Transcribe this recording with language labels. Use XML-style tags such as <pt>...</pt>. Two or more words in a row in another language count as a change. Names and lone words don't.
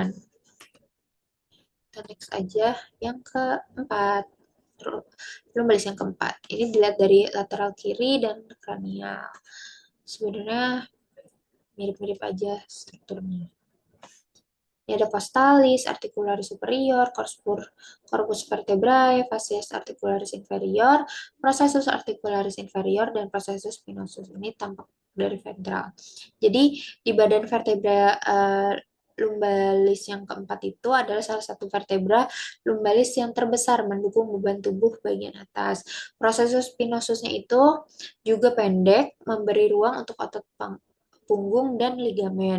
<id>Kita next aja yang keempat. Lumbalis yang keempat. Ini dilihat dari lateral kiri dan kranial. Sebenarnya mirip-mirip aja strukturnya. Ini ada</id> <la>postalis, articularis superior, corpus vertebrae, facies articularis inferior, processus articularis inferior,</la> <id>dan</id> <la>processus spinosus.</la> <id>Ini tampak dari ventral. Jadi di badan</id> <la>vertebra lumbalis</la> <id>yang keempat itu adalah salah satu</id> <la>vertebra lumbalis</la> <id>yang terbesar mendukung beban tubuh bagian atas. Processus spinosusnya itu juga pendek, memberi ruang untuk otot punggung dan ligamen.</id>